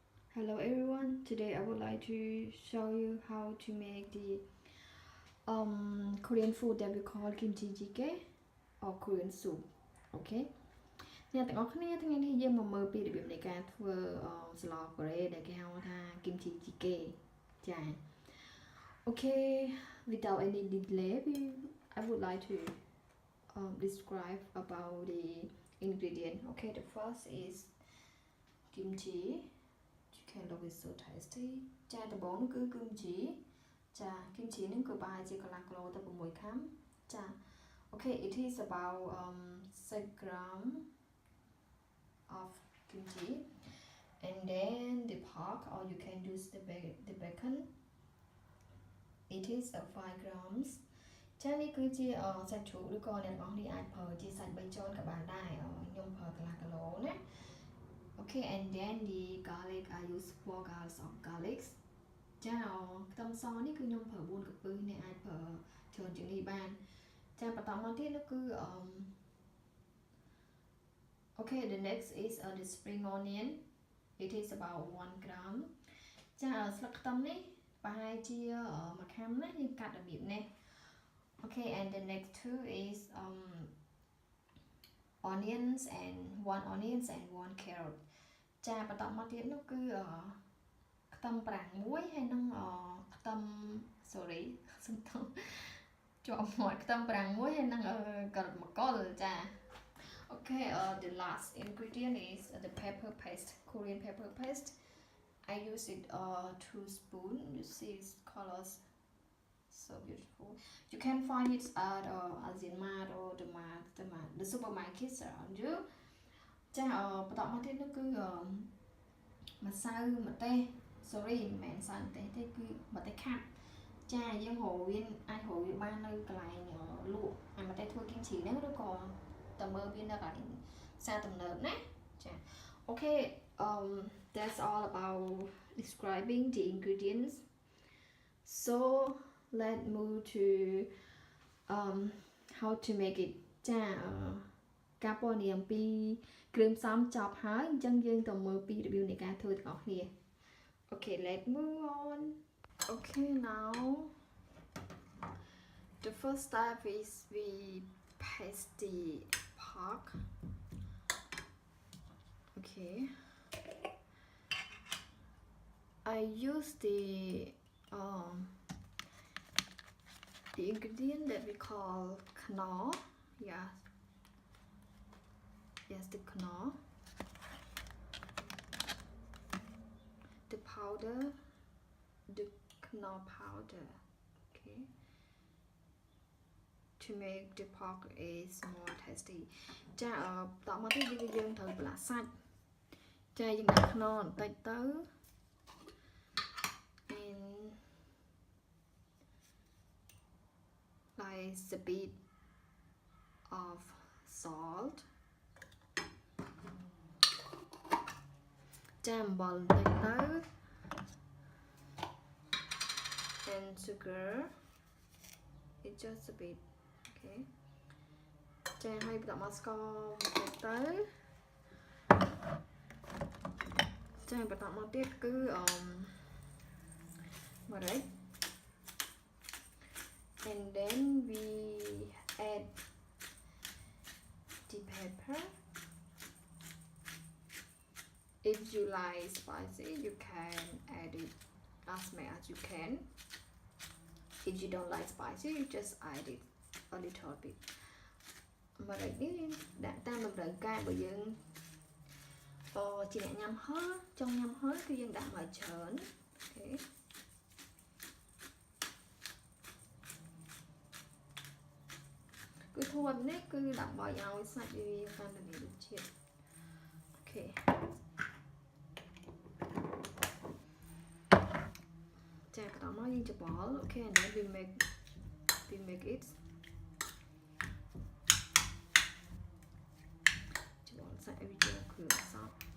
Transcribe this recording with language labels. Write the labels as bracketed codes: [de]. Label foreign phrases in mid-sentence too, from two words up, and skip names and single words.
[en] Hello everyone, today I would like to show you how to make the Korean food that we call kimchi jjigae or Korean soup. [km] Okay. អ្នកទាំងអស់គ្នាថ្ងៃនេះយើងមកមើលពីរបៀបនៃការធ្វើស្លកូរ៉េដែលគេហៅថា kimchi jjigae ចា៎ [en] Okay, without any delay I would like to describe about the ingredient. Okay, the first is kimchi. Can look is so tasty. [km] ចាដំបូងនោះគឺ kimchi ចា kimchi នេះគឺប្រហែលជាកន្លះគីឡូទៅ6ខាំចា [en] Okay, it is about 6 gram of kimchi and then the pork or you can use the bacon. It is 5 grams. [km] ចានេះគឺជាសាច់ជ្រូកឬក៏អ្នកនរគ្នាអាចប្រើជាសាច់3ជាន់ក៏បានដែរខ្ញុំប្រើកន្លះគីឡូណា [en] Okay, and then the garlic I use 4 galls of garlic. [km] ចាខ្ទឹមសនេះគឺខ្ញុំប្រើ4កាពឹសអ្នកអាចប្រើច្រើនជាងនេះបានចាបន្តមកទៀតនោះគឺ [en] Okay, the next is the spring onion. It is about 1 gram. [km] ចាស្លឹកខ្ទឹមនេះប្រហែលជាមួយខាំណាយើងកាត់របៀបនេះ [en] Okay, and the next two is onions and 1 onions and 1 carrot. [km] ចាបន្តមកទៀតនោះគឺខ្ទឹមប្រាំងមួយហើយនឹងខ្ទឹម sorry សំទោសជាប់មាត់ខ្ទឹមប្រាំងមួយហើយនឹងការ៉ុតមកុលចា [en] Okay, the last ingredient is the pepper paste, Korean pepper paste. I use it 2 spoons. You see its colors so beautiful. You can find it at Asian Mart or the supermarkets around you. [km] ចាបន្តមកទៀតនោះគឺម្សៅម្ទេស sorry មិនមែនម្សៅម្ទេសទេគឺម្ទេសខាប់ចាយើងរកវាអាចរកវាបាននៅកន្លែងលក់អាម្ទេសធ្វើគីមជីហ្នឹងឬក៏តើមើលវានៅកន្លែងផ្សារទំនើបណាចា [en] Okay, that's all about describing the ingredients. So let's move to how to make it. [km] ចាការពណ៌នាមពីគ្រឿងផ្សំចប់ហើយអញ្ចឹងយើងទៅមើលពីរបៀបនៃការធ្វើទាំងអស់គ្នា [en] Okay, let's move on. Okay, now the first step is we paste the pork. Okay, I use the ingredient that we call knorr. Yeah. Yes, the knorr, the powder, the knorr powder. Okay, to make the pork is more tasty. [km] ចាតោះមកទៀតយើងត្រូវប្រឡាក់សាច់ចាយើងដាក់ knorr បន្តិចទៅ [en] and like a bit of salt. [km] ចាអំបិលបន្តិចទៅ [en] and sugar it just a bit. [km] Okay, ចាហើយបន្តមកស្ករបន្តិចទៅចាបន្តមកទៀតគឺម្រេច [en] and then we add the pepper. If you like spicy, you can add it as much as you can. If you don't like spicy, you just add it a little bit. [km] ម្រេចនេះដាក់តាមតម្រូវការរបស់យើងជាអ្នកញ៉ាំហឹរចង់ញ៉ាំហឹរគឺយើងដាក់មកច្រើន Okay. គឺធ្វើបែបនេះគឺដើម្បីឲ្យសាច់វាកាន់តែមានរសជាតិ Okay. ចាបន្តមកយើងច្បល់ [en] Okay, and then we make it [km] ច្បល់សាច់ឲ្យវាចូលគ្រឿងសព្វ